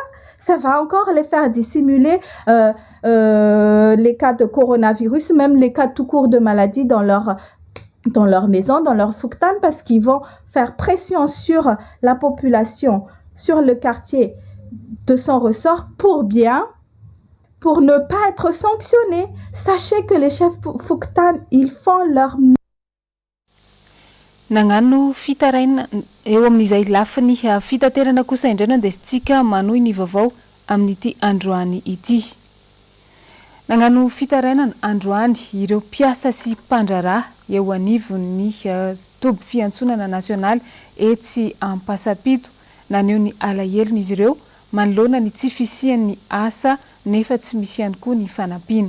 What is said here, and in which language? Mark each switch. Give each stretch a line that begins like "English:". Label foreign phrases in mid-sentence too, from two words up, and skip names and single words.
French: Ça va encore les faire dissimuler les cas de coronavirus, même les cas tout court de maladies dans leur maison, dans leur Fouktan, parce qu'ils vont faire pression sur la population, sur le quartier de son ressort pour ne pas être sanctionnés. Sachez que les chefs Fouktan, ils font leur...
Malagasy: Nagnano fitaraina eo amin'izay lafiny fitaterana kosa indray nandesitsika manohy ny vaovao amin'ity androany ity. Nagnano fitaraina androany ireo mpiasa sy mpandraraha eo anivon'ny toby fiantsonana nasionaly etsy Ampasapito naneho ny alahelo izy ireo manoloana ny tsy fisian'ny asa nefa tsy misy ihany koa ny fanampiana.